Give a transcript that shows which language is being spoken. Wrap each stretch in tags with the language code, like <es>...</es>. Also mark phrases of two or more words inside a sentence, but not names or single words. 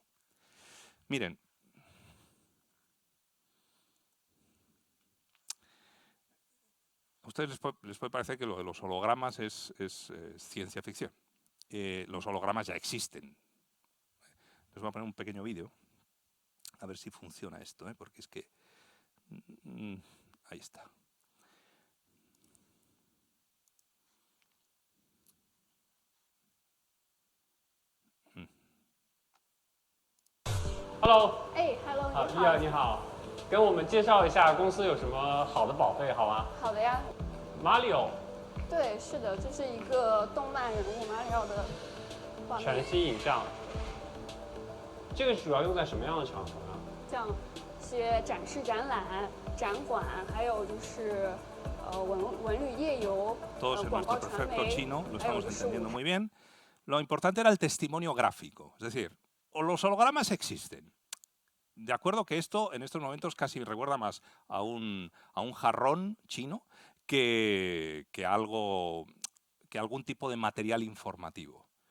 <es>Miren, a ustedes les puede parecer que lo de los hologramas es ciencia ficción. Los hologramas ya existen. Les voy a poner un pequeño vídeo, a ver si funciona esto, porque es que... ahí está.</es> <zh>Hello， Hello，好，丽儿你好，跟我们介绍一下公司有什么好的保费好吗？好的呀。 Mario，对，是的，这是一个动漫人物马里奥的画面。全息影像，这个主要用在什么样的场合呢？像一些展示展览、展馆，还有就是文旅夜游、广告传媒，</zh> <es>chino, lo estamos entendiendo muy bien. Lo importante era el testimonio gráfico, es decir, los hologramas existen. De acuerdo que esto en estos momentos casi recuerda más a un jarrón chino que algún tipo de material informativo.</es>